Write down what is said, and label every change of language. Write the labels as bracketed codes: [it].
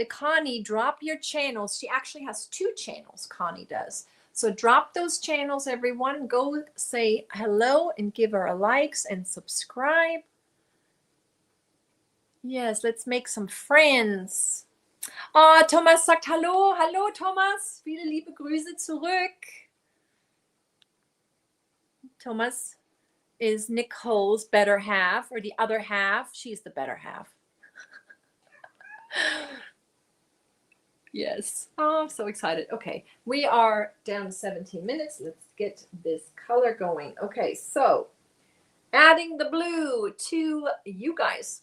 [en] Connie, drop your channels. She actually has 2 channels, Connie does. So drop those channels, everyone. Go say hello and give her a likes and subscribe. Yes, let's make some friends. [de] Oh, Thomas sagt Hallo. Hallo, Thomas. Viele liebe Grüße zurück. [en] Thomas is Nicole's better half, or the other half. She's the better half. Yes. Oh, I'm so excited. Okay, we are down to 17 minutes. Let's get this color going. Okay, so adding the blue to you guys.